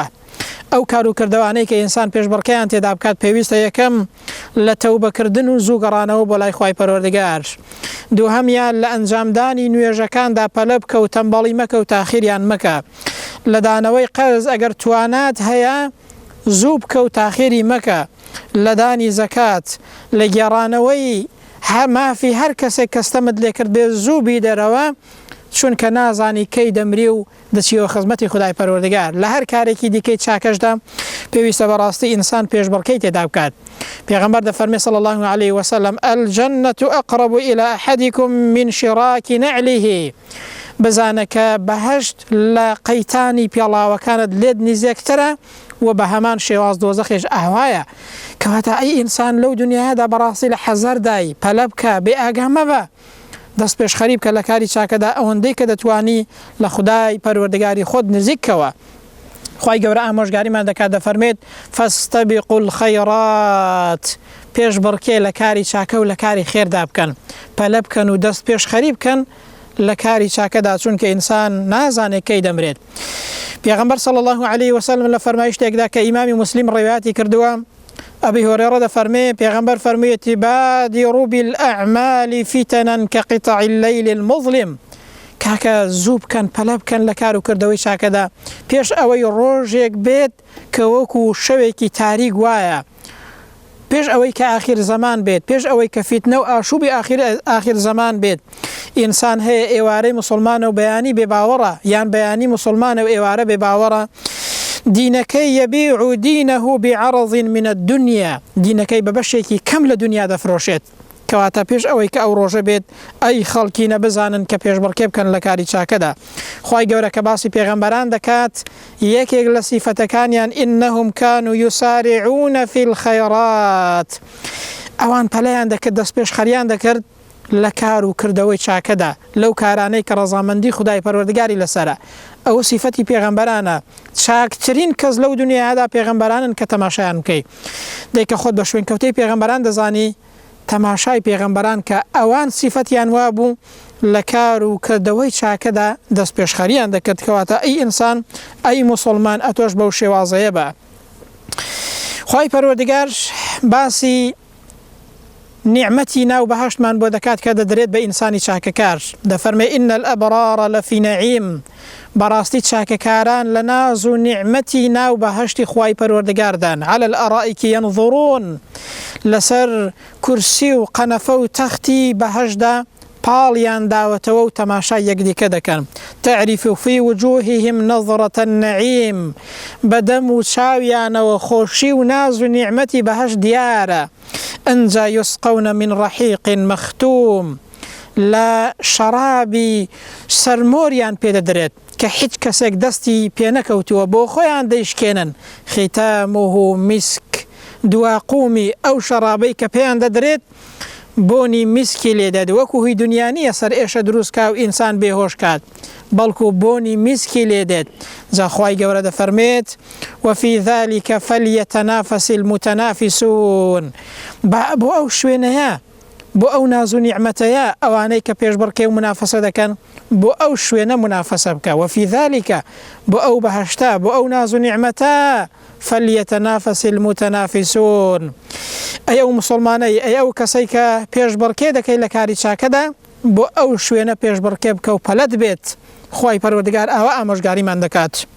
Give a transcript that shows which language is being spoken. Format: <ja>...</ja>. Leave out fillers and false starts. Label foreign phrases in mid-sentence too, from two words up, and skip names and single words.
<ckb>ئەو کار و کردەوانەی کە ئینسان پێشبڕکەیان تێدا بکات پێویستە یەکەم لە تەوبەکردن و زوو گەڕانەوە بۆ لای خوای پەروەردگار، دووهەمیان لە ئەنجامدانی نوێژەکاندا پەلە بکە و تەمبەڵی مەکە و تاخیریان مەکە، لە دانەوەی قەرز ئەگەر توانات هەیە زوو بکە و تاخیری مەکە، لە دانی زەکات، لە گێڕانەوەی مافی هەر کەسێک کەستەمت لێ کرد بێ زوو بی دەرەوە، چونکە نازانی کەی دەمری و دەچیەوە خزمەتی خودای پەروەردگار. لە هەر کارێکی دیکەی چاکەشدا پێویستە بەڕاستی ئینسان پێشبڕکەی تێدا بکات. پێغەمبەر دەفەرمێ</ckb> <ar>صلی الله عليه وسلم الجنة أقرب إلى أحدكم من شراك نعله،</ar> <ckb>بزانە کە بەهەشت لە قەیتانی پێڵاوەکانت لێت نزیکترە و بە هەمان شێواز دۆزەخێش ئاوایە. کەواتە ئەی ئینسان لەو دنیادا بەڕاستی لە حەزەردای پەلە بکە، بێ ئاگا مەبە، دەست پێش خەریب کە لە کاری چاکەدا ئەوەندەی کە دەتوانی لە خودای پەروەردگاری خۆت نزیکەوە. خوای گەورە ئامۆژگاریمان دەکات دەفەرمێت</ckb> <ar>فاستبقوا الخەیڕات،</ar> <ckb>پێش بڕکێ لە کاری چاکە و لە کاری خێردا بکەن، پەلە بکەن و دەست پێش خەریب بکەن لە کاری چاکەدا، چونکە ئینسان نازانێت کەی دەمرێت. پێغەمبەر</ckb> <ar>صلی الله عليه وسلم</ar> <ckb>لە فەرمایشتێکدا کە ئیمامی مسلم ڕێواتی کردووە،</ckb> <ar>أبي هريرة</ar> <ckb>دەفەرمێ پێغەمبەر فەرموویەتی</ckb> <ar>بادروا بالأعمال فتنا كقطع الليل المظلم،</ar> <ckb>کاکە زوو بکەن پەلە بکەن لە کار و کردەوەی چاکەدا پێش ئەوەی ڕۆژێک بێت کە وەکو شەوێکی تاریک وایە، پێش ئەوەی کە ئاخیر زەمان بێت، پێش ئەوەی کە فیتنە و ئاشوبی ئاخیر زەمان بێت. ئینسان هەیە ئێوارەی مسلمانە و بەیانی بێباوەڕە، یان بەیانی مسلمانە و ئێوارە بێباوەڕە، دینەکەی</ckb> <ar>یەبیع دینەه بعرض من الدنيا،</ar> <ckb>دینەکەی بە بەشێکی کەم لە دنیا دەفرۆشێت. کەواتە پێش ئەوەی کە ئەو ڕۆژە بێت ئەی خەڵکی نەبزانن کە پێشبڕکێ بکەن لە کاری چاکەدا. خوای گەورە کە باسی پێغەمبەران دەکات یەکێک لە سیفەتەکانیان</ckb> <ar>إنهم كانوا يسارعون في الخيرات،</ar> <ckb>ئەوان پەلەیان دەکرد، دەست پێش خەریان دەکرد لە کار و کردەوەی چاکەدا، لەو کارانەی کە ڕەزامەندی خودای پەروەردگاری لەسەرە. ئەو سیفەتی پێغەمبەرانە، چاکترین کەس لەو دنیادا پێغەمبەرانن کە تەماشایان بکەی. دەیکە خۆت بە شوێن کەوتەی پێغەمبەران دەزانی تەماشای پێغەمبەران کە ئەوان سیفەتیان وابوو لە کار و کردەوەی چاکەدا دەست پێشخەریان دەکرد. کەواتە ئەی ئینسان، ئەی موسڵمان، ئەتۆش بەو شێوازەیە بە. خوای پەروەردگار باسی نعمەتی ناو بەهەشتمان بۆ دەکات کە دەدرێت بە ئینسانی چاکەکار.</ckb> <ar>دەفەرمێ إن الأبرار لفي نعيم،</ar> <ckb>بەڕاستی چاکەکاران لە ناز و نعمەتی ناو بەهەشتی خوای پەروەردگاردان،</ckb> <ar>على الأرائك ينظرون،</ar> <ckb>لەسەر کورسی و قەنەفە و تەختی بەهەشدا پاڵیان داوەتەوە و تەماشای یەکدیکە دەکەن.</ckb> <ar>تعرف في وجوههم نظرة النعيم،</ar> <ckb>بەدەم و چاویانەوە خۆشی و ناز و نیعمەتی بەهەشت دیارە. ئەنجا</ckb> <ar>يسقون من رحيق مختوم،</ar> <ckb>لە شەرابی سەرمۆریان پێدەدرێت کە هیچ کەسێک دەستی پێ نەکەوتووە، بۆ خۆیان دەیشکێنن.</ckb> <ar>ختامه مسك،</ar> <ckb>دواقومی ئەو شەرابەی کە پێیان دەدرێت بۆنی میسکی لێدەد، وەکو هی دنیا نییە سەر ئێشە دروستکا و ئینسان بێهۆش کات، بەڵکو بۆنی میسکی لێدێت. جاخوای گەورە دەفەرمێت</ckb> <ar>وفي ذلك فليتنافس المتنافسون،</ar> <ckb>بۆ ئەو شوێنەیە، بۆ ئەو ناز و نیعمەتەیە ئەوانەی کە پێشبڕکێ و منافەسە دەکەن، بۆ ئەو شوێنە منافەسە بکە.</ckb> <ar>وفي ذلك،</ar> <ckb>بۆ ئەو بەهەشتا، بۆ ئەو ناز و نیعمەتە</ckb> <ar>فليتنافس المتنافسون.</ar> <ckb>ئەی ئەو مسلمانەی، ئەی ئەو کەسەی کە پێشبڕکێ دەکەی لە کاری چاکەدا، بۆ ئەو شوێنە پێشبڕکێ بکە و پەلەت بێت. خوای پەروەردگار ئاوا ئامۆژگاریمان دەکات.</ckb>